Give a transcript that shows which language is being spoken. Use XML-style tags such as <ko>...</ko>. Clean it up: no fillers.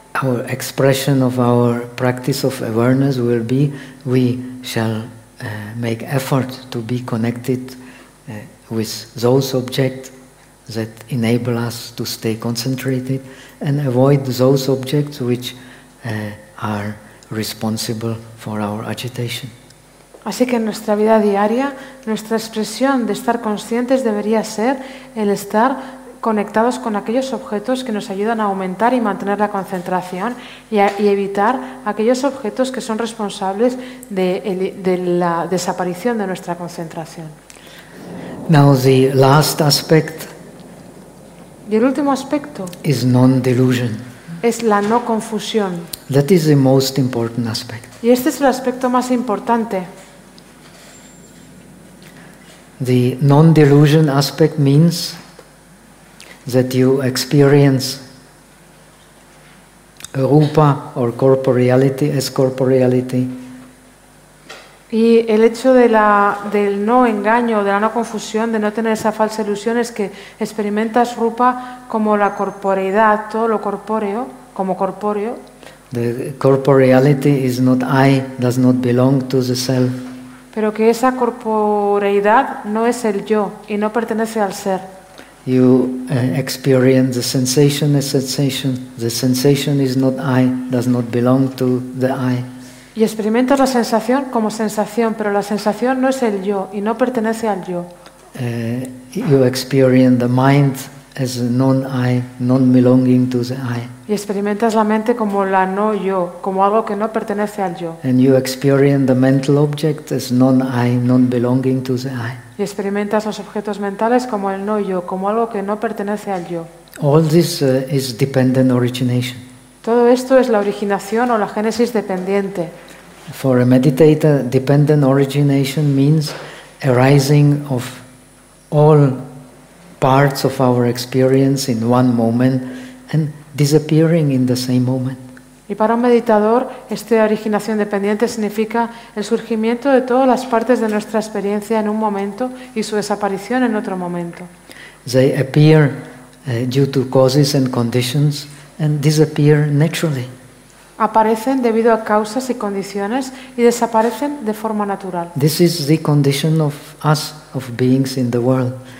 <en>our expression of our practice of awareness will be we shall make effort to be connected with those objects that enable us to stay concentrated and avoid those objects which are responsible for our agitation.</en> <es>Así que en nuestra vida diaria, nuestra expresión de estar conscientes debería ser el estar conectados con aquellos objetos que nos ayudan a aumentar y mantener la concentración y evitar aquellos objetos que son responsables de la desaparición de nuestra concentración.</es> <en>Now the last aspect.</en> <es>Y el último aspecto</es> <en>is non-delusion.</en> <es>Es la no confusión.</es> <en>That is the most important aspect.</en> <es>Y este es el aspecto más importante.</es> <en>The non-delusion aspect means that you experience rupa or corporeality as corporeality.</en> <es>Y el hecho de del no engaño, de la no confusión, de no tener esa falsa ilusión, es que experimentas rupa como la corporeidad, todo lo corpóreo, como corpóreo.</es> <en>The corporeality is not I, does not belong to the self.</en> <es>Pero que esa corporeidad no es el yo y no pertenece al ser.</es> <en>You experience the sensation as sensation. The sensation is not I, does not belong to the I.</en> <es>Y experimentas la sensación como sensación, pero la sensación no es el yo y no pertenece al yo.</es> <en>You experience the mind as non-I, non belonging to the I.</en> <es>Y experimentas la mente como la no yo, como algo que no pertenece al yo.</es> <en>And you experience the mental object as non-I, non belonging to the I.</en> <es>Y experimentas los objetos mentales como el no yo, como algo que no pertenece al yo.</es> <en>All this is dependent origination.</en> <es>Todo esto es la originación o la génesis dependiente.</es> <en>For a meditator, dependent origination means arising of all parts of our experience in one moment and disappearing in the same moment.</en> <es>Y para un meditador, esta originación dependiente significa el surgimiento de todas las partes de nuestra experiencia en un momento y su desaparición en otro momento.</es> <en>They appear due to causes and conditions and disappear naturally.</en> <es>Aparecen debido a causas y condiciones y desaparecen de forma natural.</es> <en>This is the condition of us, of beings in the world.</en>